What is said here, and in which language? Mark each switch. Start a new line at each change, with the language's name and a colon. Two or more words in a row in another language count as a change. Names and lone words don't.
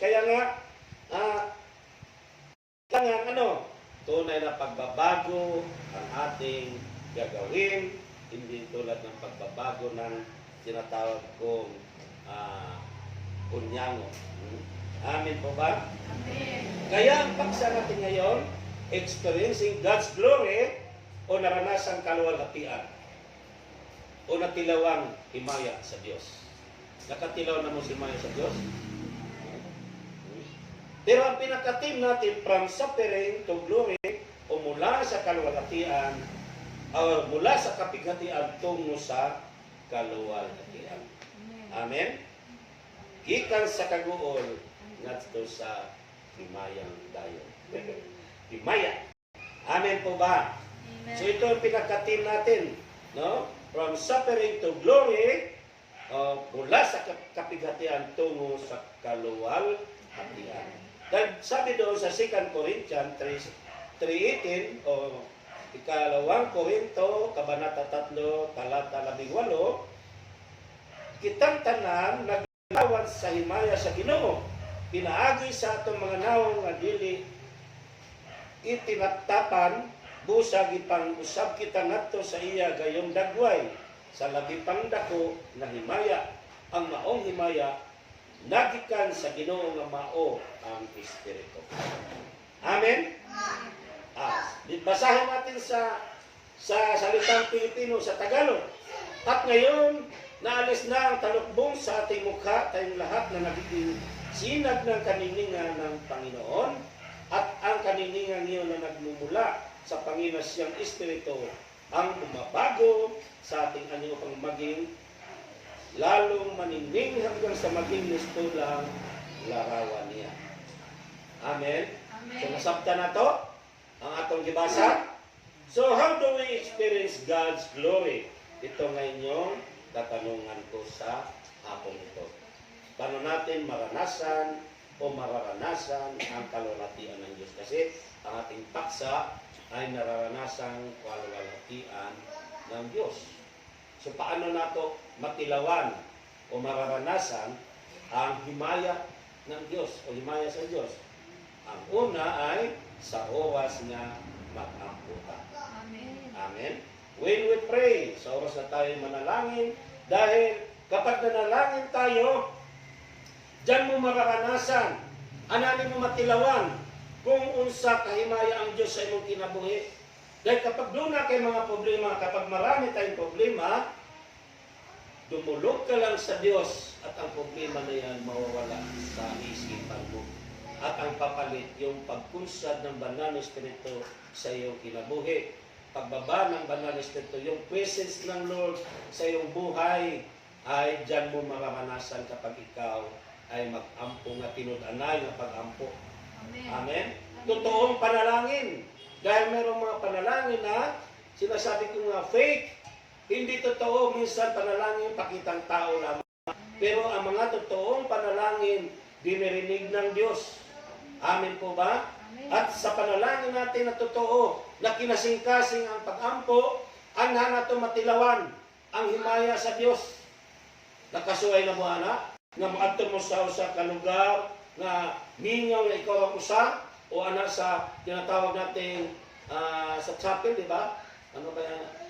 Filipino: Kaya nga, tunay na pagbabago ang ating gagawin, hindi tulad ng pagbabago ng tinatawag kong kunyango. Amin po ba? Amen. Kaya ang paksa natin ngayon,
English: experiencing God's glory
Filipino: o naranasang kaluwalhatian o
Cebuano: natilawang himaya sa Diyos. Nakatilaw na mo si himaya sa Diyos?
Filipino: Pero ang pinaka-team natin,
English: from suffering to glory
Filipino: o mula sa kaluwalhatian o mula sa kapighatian tungo sa kaluwalhatian. Amen?
Cebuano: Gikan sa kaguol ngadto sa himayang dayon. Himaya.
Filipino: Amen po ba? Amen. So ito ang pinaka-team natin, no?
English: From suffering to glory,
Filipino: mula sa kapighatian tungo sa kaluwalhatian. Dahil sabi doon sa 2 Corinthians 3:18 o ikalawang Korinto, Kabanata 3, talata 18,
Cebuano: kitang tanan naglawan sa himaya sa Ginoo, pinaagi sa atong mga nawong nga dili itinatapan, busag ipang usab kita ngadto sa iya gayong dagway sa labi pang dako na himaya. Ang maong himaya nagikan sa Ginoo nga mao ang Espiritu. Amen.
Filipino: Basahin natin sa salitang Pilipino sa Tagalog. At ngayon, naalis na ang talukbong sa ating mukha, tayong lahat na nagiging sinag ng kaniningan ng Panginoon, at ang kaniningan niyo na nagmumula sa Panginoon Espiritu ang bumabago sa ating anyo pang maging lalong manining hanggang sa maging listulang larawan niya. Amen. Amen. So
Cebuano: nasabta na to ang atong gibasa.
English: So how do we experience God's glory?
Filipino: Ito nga inyong katanungan ko sa hapon ito. Paano natin maranasan o mararanasan ang kaluwalhatian ng Diyos? Kasi ang ating paksa ay nararanasan kaluwalhatian ng Diyos.
Cebuano: So paano nato matilawan o mararanasan ang himaya ng Diyos o himaya sa Diyos?
Filipino: Ang una ay sa oras na mag-amputa. Amen. Amen.
English: When we pray,
Filipino: sa oras na tayo manalangin, dahil kapag nanalangin tayo, diyan mo mararanasan, ananin mo matilawan,
Cebuano: kung unsa kahimaya ang Diyos sa imong kinabuhi.
Filipino: Dahil kapag doon na kay mga problema, kapag marami tayong problema, dumulog ka lang sa Diyos at ang problema na yan mawawala sa isipan mo. At ang papalit, yung pagkunsad ng banal na Espiritu sa iyong kinabuhi. Pagbaba ng banal na Espiritu, yung presence ng Lord sa iyong buhay, ay dyan mo mararanasan kapag ikaw ay
Cebuano: mag-ampo nga tinud-anay nga pag-ampo.
Filipino: Amen. Amen? Totoong panalangin. Dahil mayroong mga panalangin na sinasabi ko nga fake. Hindi totoo, minsan panalangin pakitang tao lamang. Pero ang mga totoong panalangin, dinirinig ng Diyos. Amen po ba? Amen. At sa panalangin natin na totoo,
Cebuano: na kinasing-kasing ang pag-ampo, anha na ito matilawan ang himaya sa Diyos. Nakasuway na mo, anak, nga maadto mo sa usa ka lugar nga mingaw na ikaw ang usa,
Filipino: o anak sa tinatawag natin sa chapel, di ba? Ano ba yan?